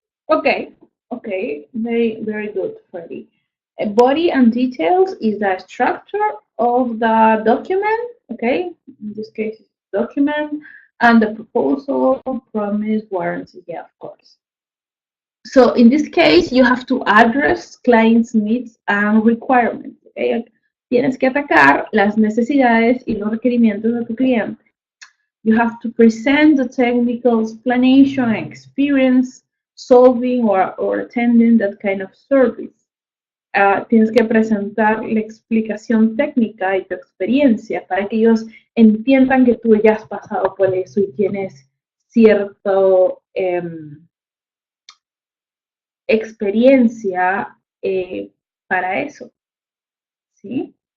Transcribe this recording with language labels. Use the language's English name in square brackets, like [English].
[English] Okay, okay, very good, Freddie. Body and details is the structure of the document, okay? In this case, it's document, and the proposal, promise, warranty, yeah, of course. So in this case, you have to address clients' needs and requirements, okay? [Spanish] Tienes que atacar las necesidades y los requerimientos de tu cliente. [English] You have to present the technical explanation and experience solving or attending that kind of service. [Spanish] Tienes que presentar la explicación técnica y tu experiencia para que ellos entiendan que tú ya has pasado por eso y tienes cierto experiencia para eso, ¿sí?